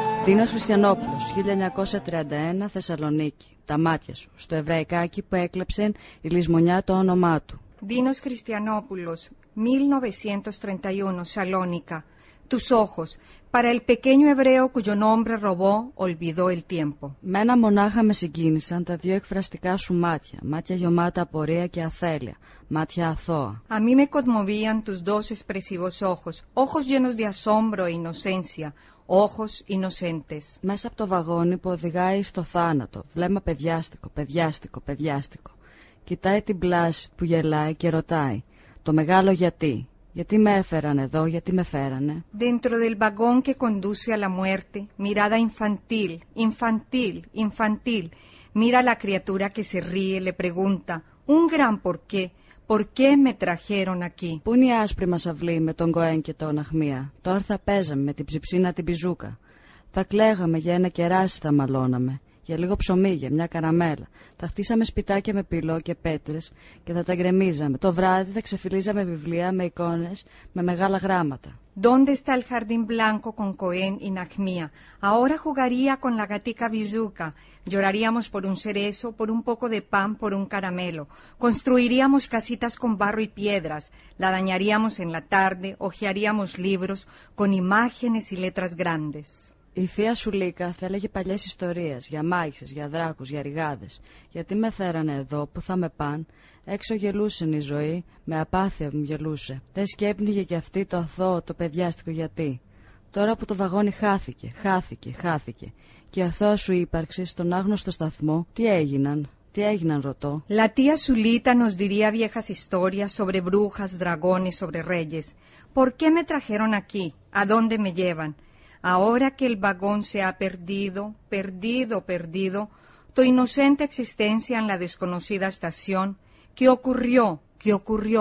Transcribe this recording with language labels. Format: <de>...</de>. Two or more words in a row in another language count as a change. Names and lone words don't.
<el>Ντίνος Χριστιανόπουλος, 1931, Θεσσαλονίκη. Τα μάτια σου, στο εβραϊκάκι που έκλεψεν η λησμονιά το όνομά του. Ντίνος Χριστιανόπουλος, 1931,</el> <es>Salónica. Tus ojos, para el pequeño hebreo cuyo nombre robó, olvidó el tiempo.</es> <el>Μένα μονάχα με συγκίνησαν τα δύο εκφραστικά σου μάτια, μάτια γεμάτα απορία και αθέλεια, μάτια αθώα.</el> <es>A mí me conmovían tus dos expresivos ojos, ojos llenos de asombro e inocencia, ojos inocentes.</es> <el>Μέσα από το βαγόνι που οδηγάει στο θάνατο, βλέμμα παιδιάστικο, παιδιάστικο, παιδιάστικο. Κοιτάει την πλάση που γελάει και ρωτάει, το μεγάλο γιατί. Γιατί με έφεραν εδώ, γιατί με φέρανε.</el> <es>Dentro del vagón que conduce a la muerte, mirada infantil, infantil, infantil. Mira a la criatura que se ríe, le pregunta, un gran ¿por qué me trajeron aquí?</es> <el>Πού είναι η άσπρη μας αυλή με τον Κοέν και τον Αχμία. Τώρα θα παίζαμε με την ψιψίνα την πιζούκα. Θα κλαίγαμε για ένα κεράσι, θα μαλώναμε. Για λίγο ψωμί, για μια καραμέλα. Θα χτίσαμε σπιτάκια με πυλό και πέτρες και θα τα γκρεμίζαμε. Το βράδυ θα ξεφυλίζαμε βιβλία με εικόνες, με μεγάλα γράμματα.</el> <es>¿Dónde está el jardín blanco con Cohen y Nahmia? Ahora jugaría con la gatica Bizuka. Lloraríamos por un cerezo, por un poco de pan, por un caramelo. Construiríamos casitas con barro y piedras. La dañaríamos en la tarde, hojearíamos libros con imágenes y letras grandes.</es> <el>Η θεία σου Λίκα θα έλεγε παλιές ιστορίες, για μάγισσες, για δράκους, για ριγάδες. Γιατί με φέρανε εδώ, που θα με παν. Έξω γελούσε η ζωή, με απάθεια μου γελούσε. Δεν σκέπνιγε κι αυτή το αθώο, το παιδιάστικο γιατί. Τώρα που το βαγόνι χάθηκε, χάθηκε. Και η αθώα σου ύπαρξη στον άγνωστο σταθμό, τι έγιναν ρωτώ.</el> <es>La tía Zulita nos diría viejas historias sobre brujas, dragones, sobre reyes. ¿Por qué me trajeron aquí? ¿A dónde me llevan? Ahora que el vagón se ha perdido, tu inocente existencia en la desconocida estación, ¿qué ocurrió?</es>